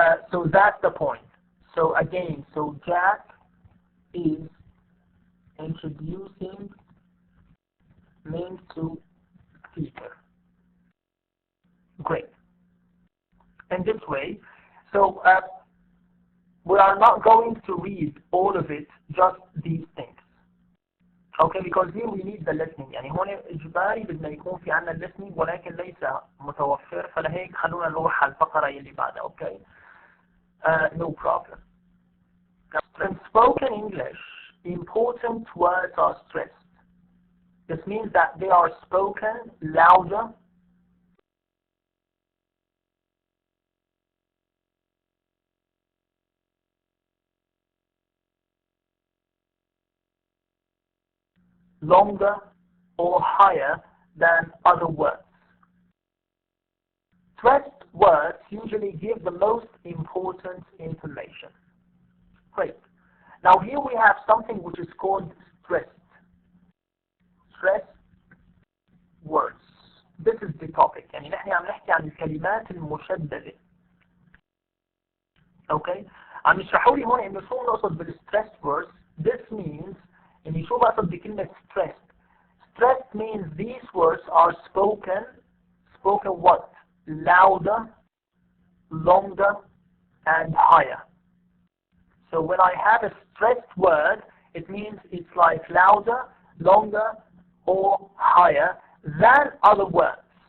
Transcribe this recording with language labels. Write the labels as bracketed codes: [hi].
[en] So that's the point. So again, so Jack is introducing Ming to Peter. Great. In this way, so we are not going to read all of it, just these things. Okay, because here we need the listening. [ar] يعني هون إجباري بدنا يكون في عنا listening ولكن ليس متوفر، فلهيك خلونا نروح على الفقرة اللي بعدها. [en] Okay, no problem. In spoken English, important words are stressed. This means that they are spoken louder, longer, or higher than other words. Stressed words usually give the most important information. Great. Now here we have something which is called stressed. Stressed words. This is the topic. [ar] يعني نحن عم نحكي عن الكلمات المشددة. [en] Okay. [ar] عم يشرحوا لي هون إنه شو نقصد بالstressed words. [en] This means [ar] إني شو بقصد بكلمة stressed. [en] Stressed means these words are spoken what? Louder, longer, and higher. So when I have a stressed word, it means it's like louder, longer, or higher than other words.